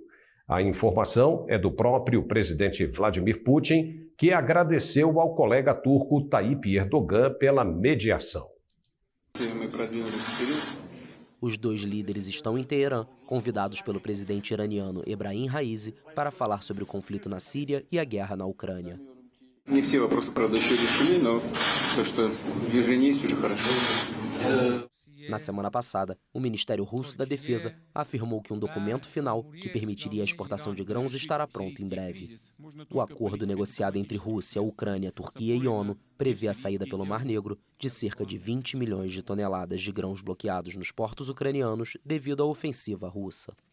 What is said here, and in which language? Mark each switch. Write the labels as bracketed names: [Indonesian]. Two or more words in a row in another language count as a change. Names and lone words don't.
[Portuguese] A informação é do próprio presidente Vladimir Putin, que agradeceu ao colega turco Tayyip Erdogan pela mediação. Os 2 líderes estão em Teherã, convidados pelo presidente iraniano Ebrahim Raisi para falar sobre o conflito na Síria e a guerra na Ucrânia. [Russian] Не все вопросы, правда, еще решены, но то, что движение есть, уже хорошо. [Portuguese] Na semana passada, o Ministério Russo da Defesa afirmou que um documento final que permitiria a exportação de grãos estará pronto em breve. O acordo negociado entre Rússia, Ucrânia, Turquia e ONU prevê a saída pelo Mar Negro de cerca de 20 milhões de toneladas de grãos bloqueados nos portos ucranianos devido à ofensiva russa.